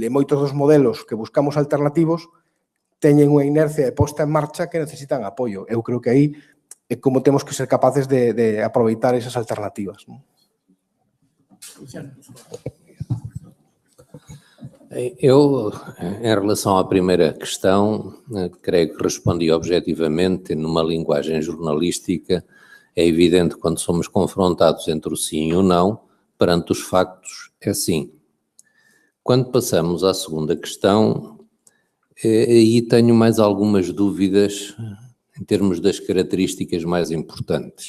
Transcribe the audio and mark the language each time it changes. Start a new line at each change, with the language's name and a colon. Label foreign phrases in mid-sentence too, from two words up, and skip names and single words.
Galician: E moitos dos modelos que buscamos alternativos teñen unha inercia de posta en marcha que necesitan apoio. Eu creo que aí é como temos que ser capaces de aproveitar esas alternativas.
Portuguese: Eu, em relação à primeira questão, creio que respondi objetivamente numa linguagem jornalística. É evidente que quando somos confrontados entre o sim e o não, perante os factos, é sim. Quando passamos à segunda questão, aí tenho mais algumas dúvidas em termos das características mais importantes.